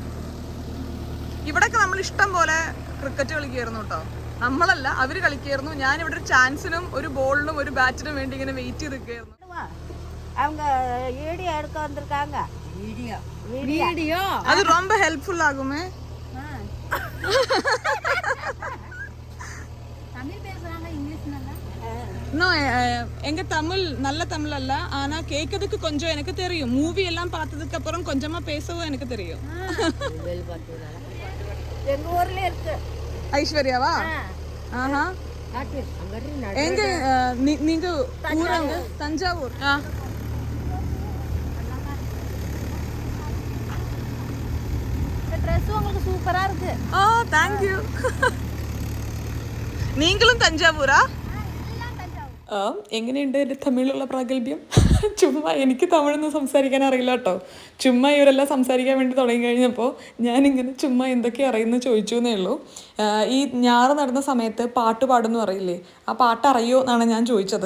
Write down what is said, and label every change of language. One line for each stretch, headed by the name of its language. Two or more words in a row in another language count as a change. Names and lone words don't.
Malayalam: ഇവിടെയൊക്കെ നമ്മൾ ഇഷ്ടം പോലെ ക്രിക്കറ്റ് കളിക്കുമായിരുന്നു കേട്ടോ. നമ്മളല്ല, അവര് കളിക്കായിരുന്നു. ഞാൻ ഇവിടെ ഒരു ചാൻസിനും ഒരു ബോളിനും ഒരു ബാറ്റിനും വേണ്ടി ഇങ്ങനെ വെയിറ്റ് ചെയ്ത് നിൽക്കുകയായിരുന്നു. അത് ரொம்ப ഹെൽപ്ഫുൾ ആകുമേ.
Tamil: தமிழ் பேசுறாங்க, இங்கிலீஷ் நல்லா இன்னும் எங்க தமிழ் நல்ல தமிழ் அல்ல, ஆனா கேட்கறதுக்கு கொஞ்சம் எனக்கு தெரியும். மூவி எல்லாம் பார்த்ததுக்கு அப்புறம் கொஞ்சமா பேசவும் எனக்கு தெரியும். எங்க ஊர்ல இருக்கு. ஐஸ்வர்யாவா? ஆஹா. எங்க நீங்க ஊரங்க? தஞ்சாவூர். ட்ரெஸ் உங்களுக்கு சூப்பரா இருக்கு. ஓ
English: thank you.
Tamil: நீங்களும் தஞ்சாவூரா?
Malayalam: എങ്ങനെയുണ്ട് എൻ്റെ തമിഴിലുള്ള പ്രാഗൽഭ്യം? ചുമ്മാ എനിക്ക് തമിഴൊന്നും സംസാരിക്കാൻ അറിയില്ല കേട്ടോ. ചുമ്മാ ഇവരെല്ലാം സംസാരിക്കാൻ വേണ്ടി തുടങ്ങി കഴിഞ്ഞപ്പോൾ ഞാനിങ്ങനെ ചുമ്മാ എന്തൊക്കെ അറിയുമെന്ന് ചോദിച്ചു എന്നേ ഉള്ളൂ. ഈ ഞാറ് നടന്ന സമയത്ത് പാട്ട് പാടുമെന്ന് അറിയില്ലേ, ആ പാട്ട് അറിയോ എന്നാണ് ഞാൻ ചോദിച്ചത്.